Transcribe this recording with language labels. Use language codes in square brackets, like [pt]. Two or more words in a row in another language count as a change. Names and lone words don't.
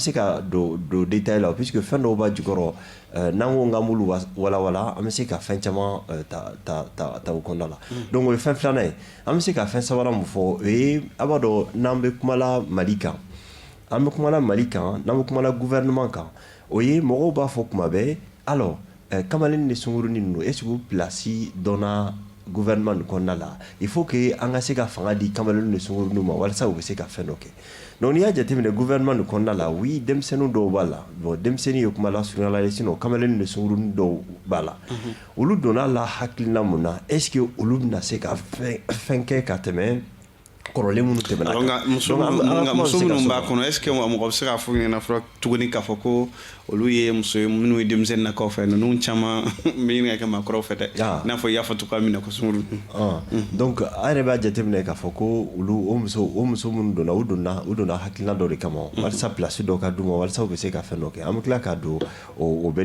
[bm] se ka don détail la puisque fɛn dɔw b'a jukɔrɔ n'an ko k'an b'olu walawala an bɛ se ka fɛn caman ta o kɔnɔna la donc o ye fɛn filanan ye an bɛ se ka fɛn sabanan mun fɔ o ye a b'a dɔn n'an bɛ kumala Mali kan an bɛ kumala Mali kan n'an bɛ kumala gouvernement kan o ye mɔgɔw b'a fɔ kuma bɛɛ alors kamalen ni sunkurunin ninnu [fr] est-ce que [bm] place donna gouvernement kɔnɔna la [fr] il faut que [bm] an ka se ka fanga di kamalen ni sungurunu ma walasa u bɛ se ka fɛn dɔ kɛ donc n'i y'a jateminɛ gouvernement kɔnɔna la oui denmisɛnnin dɔw b'a la bon denmisɛnnin ye kuma lasurunya la sinon kamalen ni sungurunu dɔw b'a la olu donna la hakilina mun na [fr] est ce que [bm] olu bɛna se ka fɛn kɛ ka tɛmɛ kɔrɔlen minnu tɛmɛna kan muso minnu b'a kɔnɔ [fr] est ce que [bm] mɔgɔ bɛ se k'a fɔ ɲɛna fɔlɔ tuguni k'a fɔ ko olu ye muso ye minnu ye denmisɛnnin nakaw fɛ ninnu caman bɛ ɲini ka kɛ maakɔrɔw fɛ dɛ i n'a fɔ i y'a fɔ cogoya min na ko sunkuru donc an yɛrɛ b'a jateminɛ k'a fɔ ko olu o muso minnu donna u donna hakilina dɔ de kama walasa place dɔ ka d'u ma walasa u bɛ se ka fɛn dɔ kɛ an bɛ tila ka don o bɛɛ